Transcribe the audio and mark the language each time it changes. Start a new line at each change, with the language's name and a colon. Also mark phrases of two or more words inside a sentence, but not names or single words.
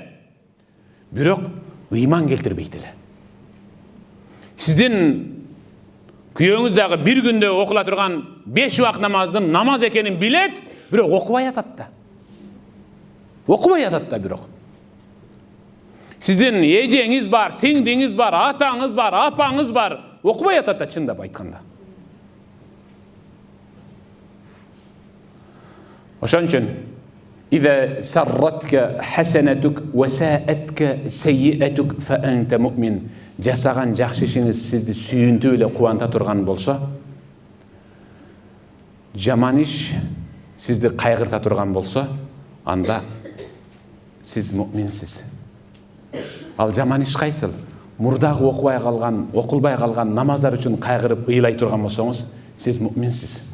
Kyrgyz: Бирок ыйман келтирбейт эле. Сиздин күйөөңүз дагы бир күндө окула турган 5 убак намаздын намаз экенин билет, бирок окубай атат да. Окубай атат да бирок. Сиздин эжеңиз бар, сиңдиңиз бар, атаңыз бар, апаңыз бар, окубай атат да, чындап айтканда. Ошон үчүн
Arabic: إذا سرتك حسنتك وساءتك سيئتك فأنت مؤمن.
Kyrgyz: Жасаган жакшы ишиңиз сизди сүйүнтүп эле кубанта турган болсо, жаман иш сизди кайгырта турган болсо, анда сиз муъминсиз. Ал жаман иш кайсыл? Мурдагы окубай калган, окулбай калган намаздар үчүн кайгырып ыйлай турган болсоңуз, сиз муъминсиз.